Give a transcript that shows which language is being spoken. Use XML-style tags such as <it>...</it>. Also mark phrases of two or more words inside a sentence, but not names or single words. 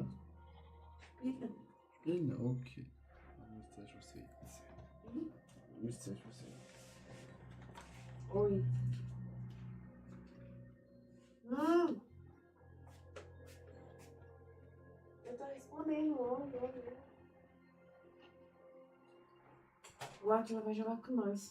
<de>Bitte. Spielen? Okay. Dann müsst ihr schon sehen. Müsst ihr schon sehen.</de> <pt>Oi. Ah! Eu tô respondendo, olha. O Atila vai jogar com nós.</pt>